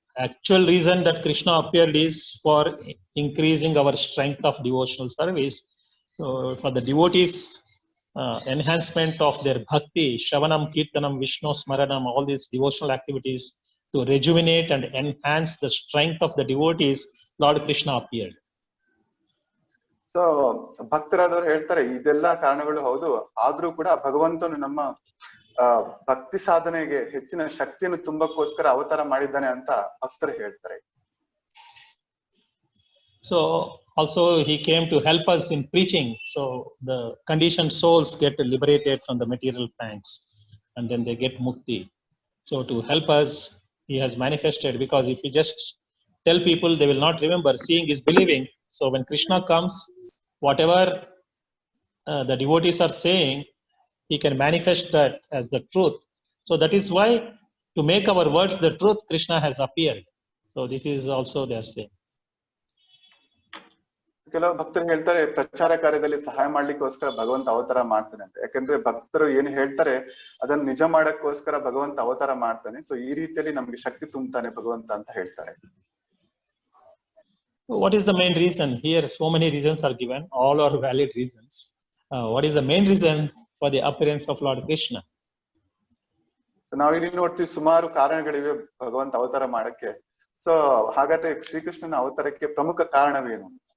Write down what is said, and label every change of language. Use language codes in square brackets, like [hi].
[en] Actual reason that Krishna appeared is for increasing our strength of devotional service. So for the devotees, enhancement of their bhakti, Shravanam, Kirtanam, Vishnu Smaranam, all these devotional activities to rejuvenate and enhance the strength of the devotees, Lord Krishna appeared. [kn] So ಭಕ್ತರಾದವ್ರು ಹೇಳ್ತಾರೆ ಇದೆಲ್ಲಾ ಕಾರಣಗಳು ಹೌದು, ಆದ್ರೂ ಕೂಡ ಭಗವಂತನು ನಮ್ಮ ಭಕ್ತಿ ಸಾಧನೆಗೆ ಹೆಚ್ಚಿನ ಶಕ್ತಿಯನ್ನು ತುಂಬಕ್ಕೋಸ್ಕರ ಅವತಾರ ಮಾಡಿದ್ದಾನೆ ಅಂತ ಭಕ್ತರು ಹೇಳ್ತಾರೆ. [en] So also he came to help us in preaching. So the conditioned souls get liberated from the material pangs and then they get mukti. So to help us, he has manifested, because if we just tell people, they will not remember. Seeing is believing. So when Krishna comes, whatever the devotees are saying, he can manifest that as the truth. So that is why, to make our words the truth, Krishna has appeared. So this is also their saying. [kn] ಕೆಲವು ಭಕ್ತರು ಹೇಳ್ತಾರೆ ಪ್ರಚಾರ ಕಾರ್ಯದಲ್ಲಿ ಸಹಾಯ ಮಾಡ್ಲಿಕ್ಕೋಸ್ಕರ ಭಗವಂತ ಅವತಾರ ಮಾಡ್ತಾನೆ ಅಂತ. ಯಾಕಂದ್ರೆ ಭಕ್ತರು ಏನು ಹೇಳ್ತಾರೆ ಅದನ್ನ ನಿಜ ಮಾಡಕ್ಕೋಸ್ಕರ ಭಗವಂತ ಅವತಾರ ಮಾಡ್ತಾನೆ. ಸೊ ಈ ರೀತಿಯಲ್ಲಿ ನಮ್ಗೆ ಶಕ್ತಿ ತುಂಬುತ್ತಾನೆ ಭಗವಂತ ಅಂತ ಹೇಳ್ತಾರೆ. [en] What is the main reason? Here so many reasons are given, all are valid reasons. What is the main reason for the appearance of Lord Krishna? [kn] So ನಾವಿಲ್ಲಿ ನೋಡ್ತೀವಿ ಸುಮಾರು ಕಾರಣಗಳಿವೆ ಭಗವಂತ ಅವತಾರ ಮಾಡಕ್ಕೆ. ಸೊ ಹಾಗಾದ್ರೆ ಶ್ರೀಕೃಷ್ಣನ ಅವತಾರಕ್ಕೆ ಪ್ರಮುಖ ಕಾರಣವೇನು?